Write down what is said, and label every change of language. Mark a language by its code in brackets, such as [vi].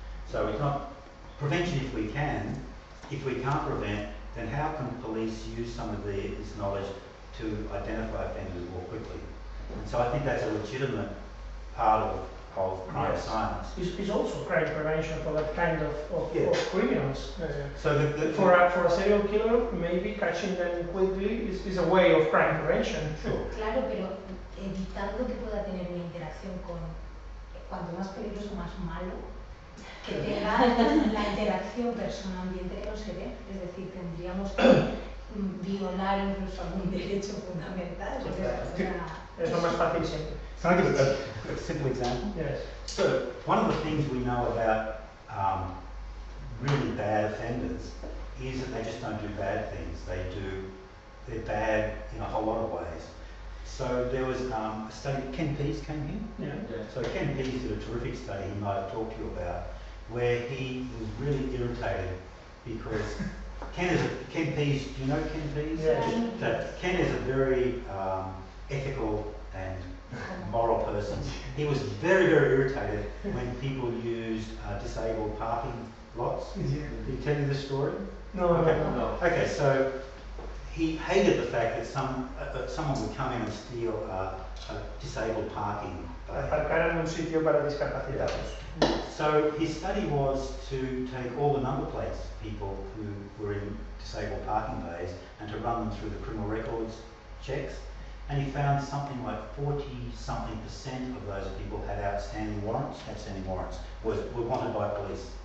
[en] So it's not prevention if we can. If we can't prevent, then how can police use some of this knowledge to identify offenders more quickly? And so I think that's a legitimate part of crime science. It's also crime prevention for that kind of criminals. So for a serial killer, maybe catching them quickly is a way of crime prevention. Sure. [es] Claro, pero evitando que pueda tener una interacción con cuanto más peligroso, más malo, que tenga la interacción persona-ambiente que no se ve. Es decir, tendríamos que violar incluso algún derecho fundamental. Es lo más fácil siempre. [en] Can I give a simple example? Yes. So one of the things we know about really bad offenders is that they just don't do bad things. They're bad in a whole lot of ways. So So there was a study, Ken Pease came here. Yeah. So Ken Pease did a terrific study he might have talked to you about, where he was really irritated because Ken Pease, do you know Ken Pease? Yeah. So Ken is a very ethical and moral person. He was very, very irritated when people used disabled parking lots. Yeah. Did he tell you this story? No, Okay. no. Okay, so he hated the fact that someone would come in and steal a disabled parking bay. [es] Aparcar en un sitio para discapacitados. [en] So his study was to take all the number plates of people who were in disabled parking bays and to run them through the criminal records checks. And he found something like 40-something% of those people had outstanding warrants, were wanted by police.